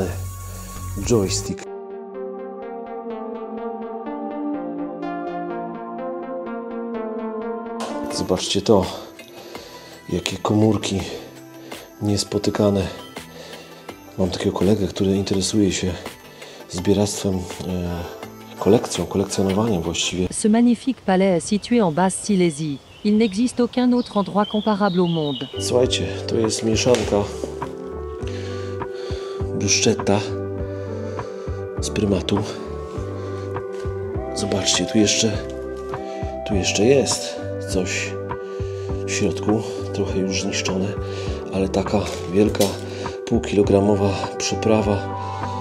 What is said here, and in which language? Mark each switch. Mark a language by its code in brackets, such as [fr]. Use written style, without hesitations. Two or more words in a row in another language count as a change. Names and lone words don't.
[pl] Joystick. Zobaczcie to. Jakie komórki niespotykane. Mam takiego kolegę, który interesuje się zbieractwem, kolekcjonowaniem właściwie. [fr] Ce magnifique palais est situé en Basse-Silésie. Il n'existe aucun autre endroit comparable au monde. [pl] Słuchajcie, to jest mieszanka bruschetta z prymatu. Zobaczcie, tu jeszcze jest coś w środku, trochę już zniszczone, ale taka wielka półkilogramowa przyprawa